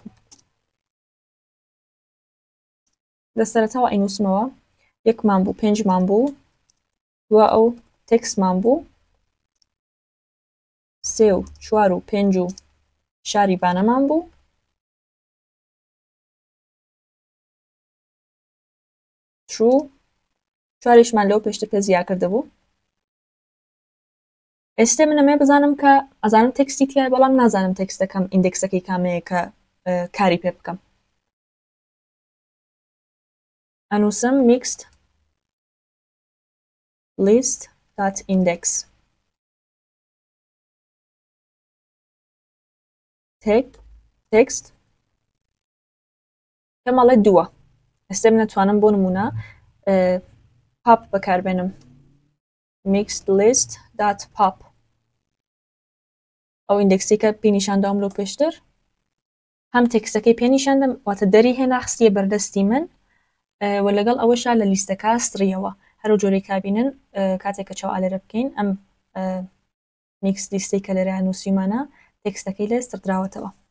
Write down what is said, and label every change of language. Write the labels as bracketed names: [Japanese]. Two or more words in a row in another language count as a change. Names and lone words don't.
[Central Kurdish] لەسەرەتاوە ئەینووسمەوە 1مان بوو 5مان بوو دووە ئەو تێکسمان بوو 3 و 4 و 5 و شاری بانەمان بوو true 4مان لەو پێشتر پێ زیاد کرده بوو. ئێستا من ئەمێ بزانم کە ئەزانم تێکستی تیایە بەڵام نازانم تێکستەکەم ئیندێکسەکەی کامەیە کە کاری پێ بکەم. ئەنووسم [English] mixed list dot index text [Central Kurdish] کەمەڵێ دووە. ئێستا من نەتوانم بۆ نمونە pop بەکاربێنم [English] mixed list dot pop [Central Kurdish] ئەو ئیندێکسی کە پێنیشاندام لەو پێشتر هەم تێکستەکەی پێنیشاندەم واتە دەری هێنا خستیە بەردەستی من و لەگەڵ ئەوەشا لە لیستەکە ستڕیەوە هەرو جۆرەی کابینن کاتێک کە چاو ئالێرە بکەین ئەم میکس لیستەی کە لێرە نووسیمانە تێکستەکەی لێ ستردراوەتەوە.